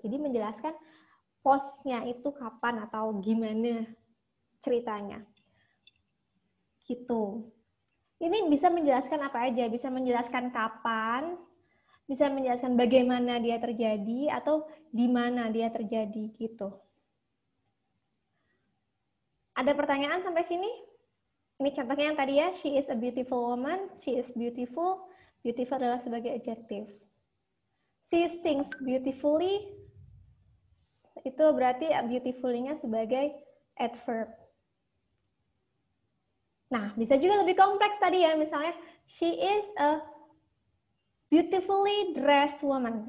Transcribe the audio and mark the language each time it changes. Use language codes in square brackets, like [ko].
[id] Jadi menjelaskan postnya itu kapan atau gimana ceritanya. Gitu. Ini bisa menjelaskan apa aja, bisa menjelaskan kapan, bisa menjelaskan bagaimana dia terjadi, atau di mana dia terjadi, gitu. Ada pertanyaan sampai sini? Ini contohnya yang tadi ya, [en] she is a beautiful woman, she is beautiful. Beautiful [id] adalah sebagai [en] adjective. She sings beautifully, [id] itu berarti [en] beautifully-nya sebagai adverb. [id] Nah, bisa juga lebih kompleks tadi ya, misalnya [en] she is a beautifully dressed woman.